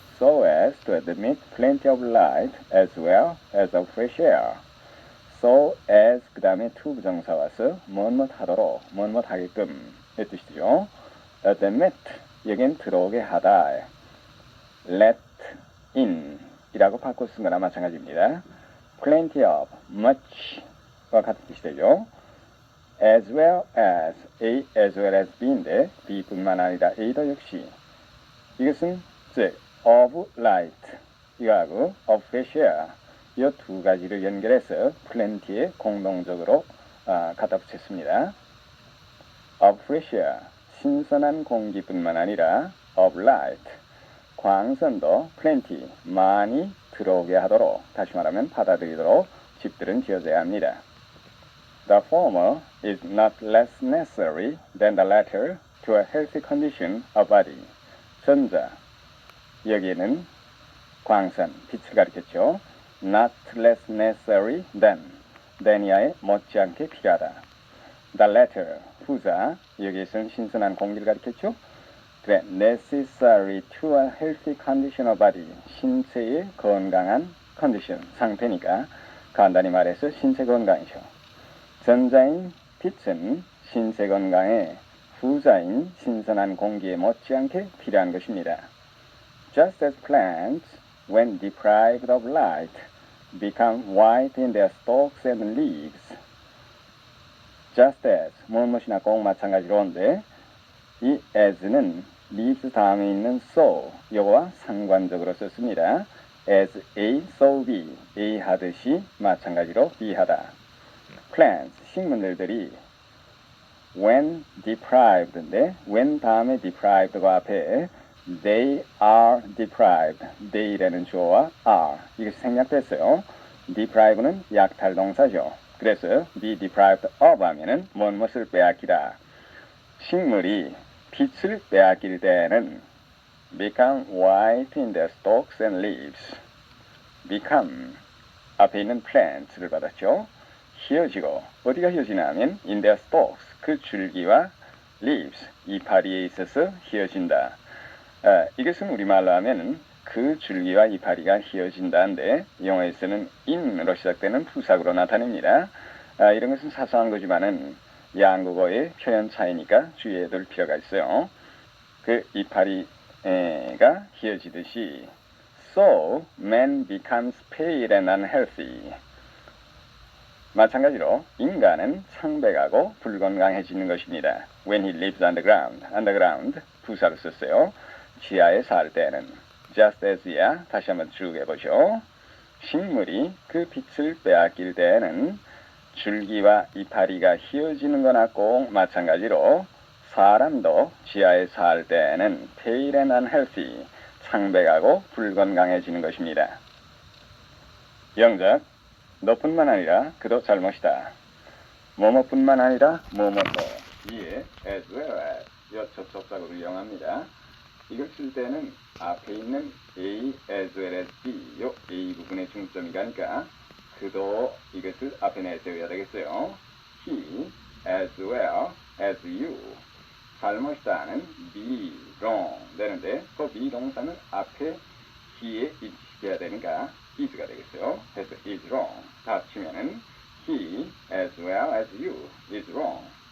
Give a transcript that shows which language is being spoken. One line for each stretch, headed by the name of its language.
English: So as to admit plenty of light as well as of fresh air. So as
Korean: 그 다음에 to 부정사 와서 무엇 하도록 무엇 하게끔 이 뜻이죠. Admit 여긴 들어오게 하다.
English: let in
Korean: 이라고 바꿔 쓴 거나 마찬가지입니다.
English: plenty of,
Korean: much와 같은 뜻이 되죠. as well as,
English: A as well as B
Korean: 인데 B뿐만 아니라 A도 역시 이것은 즉
English: of light
Korean: 이거하고
English: of fresh air
Korean: 이 두 가지를 연결해서 plenty에 공동적으로 갖다 붙였습니다.
English: of fresh air
Korean: 신선한 공기뿐만 아니라
English: of light
Korean: 광선도 plenty 많이 들어오게 하도록 다시 말하면 받아들이도록 집들은 지어져야 합니다.
English: The former is not less necessary than the latter to a healthy condition of body.
Korean: 전자, 여기에는 광선, 빛을 가리켰죠.
English: Not less necessary than
Korean: 이야에 못지않게 필요하다.
English: The latter,
Korean: 후자, 여기에서는 신선한 공기를 가리켰죠. 그래,
English: necessary to a healthy condition of body,
Korean: 신체의 건강한 컨디션, 상태니까 간단히 말해서 신체 건강이죠. 전자인 빛은 신체 건강에 후자인 신선한 공기에 못지않게 필요한 것입니다.
English: Just as plants, when deprived of light, become white in their stalks and leaves. Just as,
Korean: 무엇이나 꼭 마찬가지로인데 이 as는 leaves 다음에 있는 so, 요거와 상관적으로 썼습니다.
English: As A, so B,
Korean: A 하듯이 마찬가지로 B 하다. Plants, 식물들이
English: when deprived
Korean: 인데 when 다음에 deprived가 앞에
English: they are deprived,
Korean: they라는 주어와 are 이것이 생략됐어요. deprive는 약탈 동사죠. 그래서
English: be deprived of
Korean: 하면은 무엇을 빼앗기다. 식물이 빛을 빼앗길 때는
English: become white in their stalks and leaves.
Korean: become 앞에 있는 plants를 받았죠. 휘어지고 어디가 휘어지냐면
English: in their stalks
Korean: 그 줄기와 leaves 이파리에 있어서 휘어진다. 이것은 우리말로 하면 그 줄기와 이파리가 휘어진다인데 영어에서는 in으로 시작되는 부사구로 나타냅니다. 이런 것은 사소한 거지만은 양국어의 표현 차이니까 주의해 둘 필요가 있어요. 그 이파리가 휘어지듯이
English: So man becomes pale and unhealthy.
Korean: 마찬가지로 인간은 창백하고 불건강해지는 것입니다.
English: When he lives underground
Korean: 부사를 썼어요. 지하에 살 때는
English: just as
Korean: 야 다시 한번 쭉 해보죠. 식물이 그 빛을 빼앗길 때에는 줄기와 이파리가 휘어지는 거나 꼭 마찬가지로 사람도 지하에 살 때에는
English: pale and unhealthy
Korean: 창백하고 불건강해지는 것입니다. 영작 너뿐만 아니라 그도 잘못이다. 뭐뭐뿐만 아니라 뭐뭐도 이에
English: as well as
Korean: 여 접속사구를 이용합니다. 이걸 쓸 때는 앞에 있는
English: A as well as B
Korean: 요 A 부분에 중점이 가니까 그도 이것을 앞에 내세워야 되겠어요.
English: He as well as you
Korean: 잘못이다는
English: be wrong
Korean: 되는데 그 be 동사는 앞에 he에 위치시켜야 되니까 is가 되겠어요. 그래서 is wrong 다 치면은
English: he as well as you is wrong.